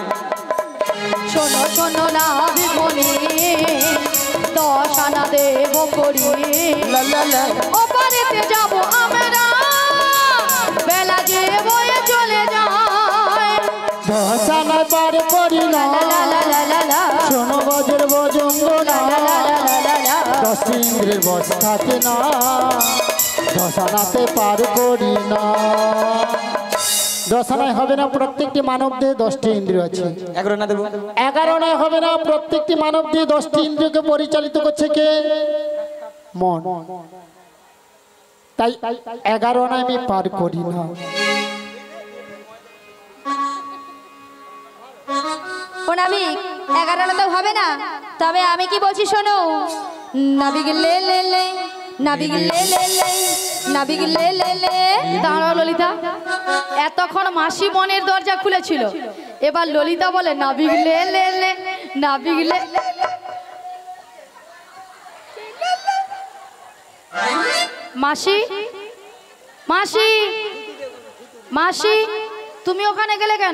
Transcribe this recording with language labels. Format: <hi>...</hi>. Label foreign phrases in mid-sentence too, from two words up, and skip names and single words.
<bn>শোনো শোনো না বিমনি, 10 আনা দেব করি, লা লা লা, ওপারেতে যাব আমরা, বেলা যে বয়ে চলে যায়। 10 আনা পার করি না, লা লা লা লা লা, 16 বছর বজঙ্গন, লা লা লা লা লা, 10 ইন্দ্রের বস থাকে না, 10 আনাতে পার করি না। 10 আনায় হবে না, প্রত্যেকটি মানব দেহে 10টি ইন্দ্রিয় আছে। 11 না দেবো? 11 আনায় হবে না, প্রত্যেকটি মানব দেহে 10টি ইন্দ্রিয়কে পরিচালিত করছে কে? মন। তাই 11 আনায় আমি পার করি না। ও নাবিক, 11 আনা তো হবে না, তবে আমি কি বলছি শোনো। নাবিক লে লে লে নাবিক লে লে লে, নাবিক লে লে লে। দাঁড়াও ললিতা, এতক্ষণ মাসি মনের দরজা খুলেছিল, এবার ললিতা বলে নাবিক লে লে লে, নাবিক লে। মাসি, মাসি, মাসি, তুমি ওখানে গেলে কেন?</bn>